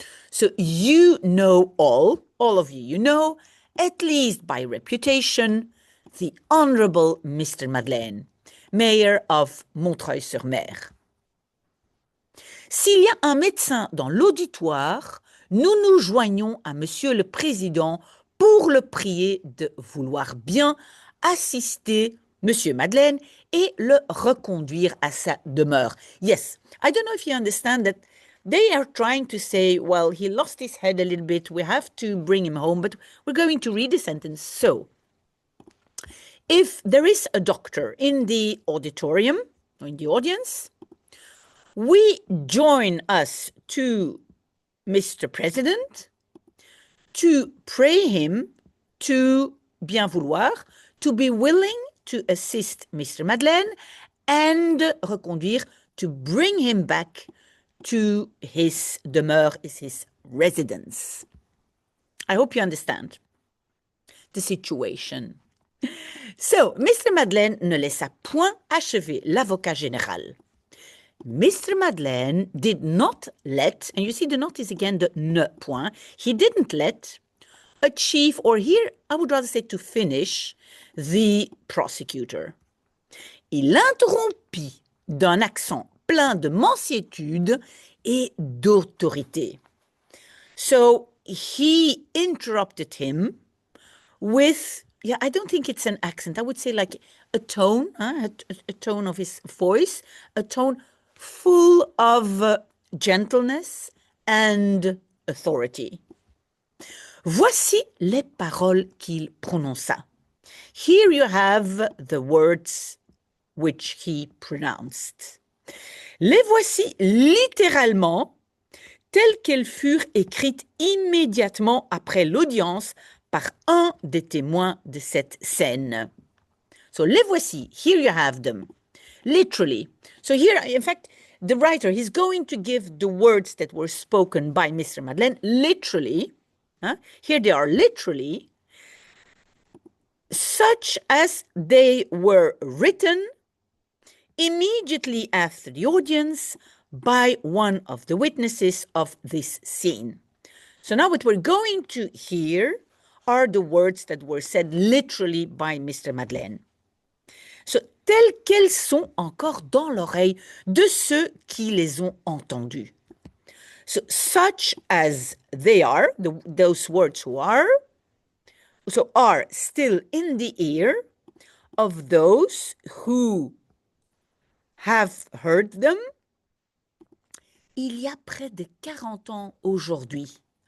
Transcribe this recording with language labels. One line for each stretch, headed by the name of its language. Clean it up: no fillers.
English: So you know all of you, you know, at least by reputation, the honorable Mr. Madeleine, mayor of Montreuil-sur-Mer.
French: S'il y a un médecin dans l'auditoire, nous nous joignons à Monsieur le Président pour le prier de vouloir bien assister Monsieur Madeleine et le reconduire à sa demeure.
English: Yes, I don't know if you understand that they are trying to say, well, he lost his head a little bit, we have to bring him home, but we're going to read the sentence. So, if there is a doctor in the auditorium, or in the audience, we join us to Mr. President to pray him to
French: bien vouloir,
English: to be willing to assist Mr. Madeleine and reconduire to bring him back to his demeure, his residence. I hope you understand the situation. So, Mr.
French: Madeleine ne laissa point achever l'avocat général.
English: Mr. Madeleine did not let, and you see the note is again the
French: ne point,
English: he didn't let achieve, or here I would rather say to finish, the prosecutor.
French: Il interrompit d'un accent plein de mansuétude et d'autorité.
English: So he interrupted him with, yeah, I don't think it's an accent. I would say like a tone, a tone of his voice, a tone full of gentleness and authority.
French: Voici les paroles qu'il prononça.
English: Here you have the words which he pronounced.
French: Les voici littéralement telles qu'elles furent écrites immédiatement après l'audience par un des témoins de cette scène.
English: So,
French: les voici,
English: here you have them, literally. So here, in fact, the writer, he's going to give the words that were spoken by Mr. Madeleine literally. Here they are literally, such as they were written immediately after the audience by one of the witnesses of this scene. So now what we're going to hear are the words that were said literally by Mr. Madeleine.
French: So, telles qu'elles sont encore dans l'oreille de ceux qui les ont entendues.
English: So, such as they are, those words who are still in the ear of those who have heard them,
French: il y a près de 40 ans aujourd'hui.